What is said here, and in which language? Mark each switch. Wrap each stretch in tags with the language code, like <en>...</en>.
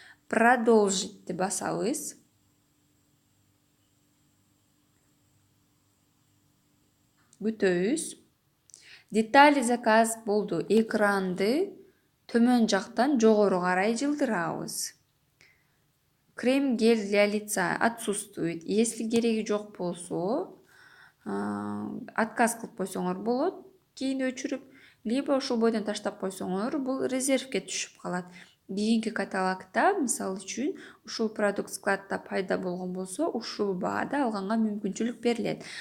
<ky>Продолжитти басабыз. Күтөбүз. Детали заказ болду. Экранды төмөн жактан жогору карай жылдырабыз.</ky> <ru>Крем гель для лица отсутствует. Если</ru> <ky>кереги жок болсо, отказ кылып койсоңор болот. Кийин өчүрүп,</ky> <ru>либо</ru> <ky>ушул бойдон таштап койсоңор, бул резервге түшүп калат. Кийинки каталогда, мисалы үчүн, ушул продукт складда пайда болгон болсо, ушул баада алганга мүмкүнчүлүк берилет.</ky>